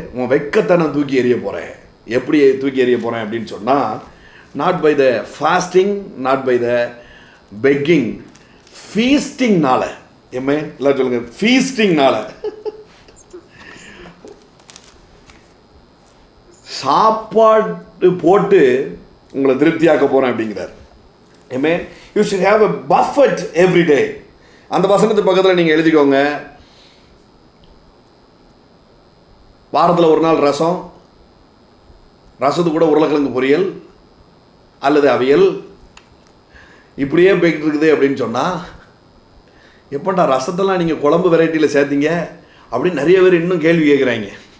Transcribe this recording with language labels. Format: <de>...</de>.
<ta>உன் வெட்கத்தை நான் தூக்கி எறிய போகிறேன். எப்படி தூக்கி எறிய போகிறேன் அப்படின்னு சொன்னால்,</ta> <en>not by the fasting, not by the begging,</en> <ta>ஃபீஸ்டிங்னால. Emmay எல்லாம் சொல்லுங்க, ஃபீஸ்டிங்னால. சாப்பாடு போட்டு உங்களை திருப்தியாக்க போகிறேன் அப்படிங்கிறார்.</ta> <en>Amen. You should have a buffet every day.</en> <ta>அந்த வசனத்து பக்கத்தில் நீங்கள் எழுதிக்கோங்க, வாரத்தில் ஒரு நாள் ரசம், ரசத்து கூட உருளைக்கிழங்கு பொரியல் அல்லது அவியல், இப்படியே போய்கிட்டு இருக்குது அப்படின்னு சொன்னால், எப்போண்டா ரசத்தெல்லாம் நீங்கள் குழம்பு வெரைட்டியில் சேர்த்தீங்க அப்படின்னு நிறைய பேர் இன்னும் கேள்வி கேட்குறாங்க.</ta>